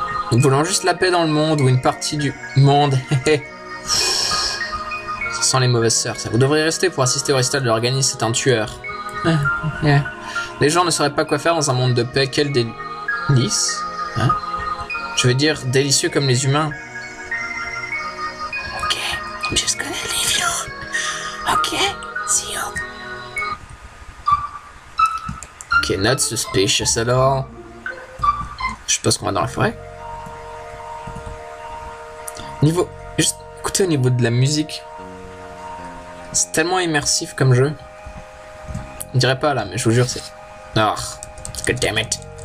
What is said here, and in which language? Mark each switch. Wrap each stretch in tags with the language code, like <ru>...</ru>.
<fr>Nous voulons juste la paix dans le monde ou une partie du monde. Ça sent les mauvaises sœurs, ça. Vous devriez rester pour assister au récital de l'organisme, c'est un tueur. Les gens ne sauraient pas quoi faire dans un monde de paix. Quel délice. Hein? Je veux dire, délicieux comme les humains.</fr> <en>Ok, I'm just gonna leave you. Ok, see you. Ok, not suspicious at all.</en> <fr>Je suppose qu'on va dans la forêt. Niveau... Juste écoutez au niveau de la musique. C'est tellement immersif comme jeu. On dirait pas là, mais je vous jure c'est...</fr> <en>Ah, god damn it.</en>